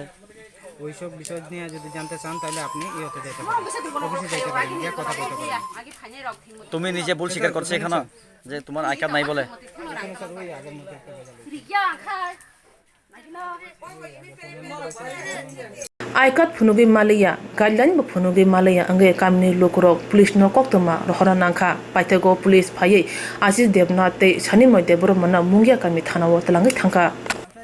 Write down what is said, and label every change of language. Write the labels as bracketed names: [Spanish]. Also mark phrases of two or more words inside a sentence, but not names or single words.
[Bangla] ওইসব বিষয় নিয়ে যদি জানতে চান তাহলে আপনি ইয়েতে যেতে পারেন অফিসে যেতে পারেন গিয়ে কথা বলতে পারেন তুমি নিজে ভুল স্বীকার করছো এখানে যে তোমার আই কার্ড নাই বলে [English] I card [Kok Borok] ফুনুগে মালিয়া গাইডলাইন বো ফুনুগে মালিয়া अंगे कामनि लोकरक पुलिस न कक्तमा रहरा नांखा पाइथागो पुलिस फायै आशिष देवनाथ ते सानिमय देबरमना मुंगियाकामी थानाव तलांगै थांखा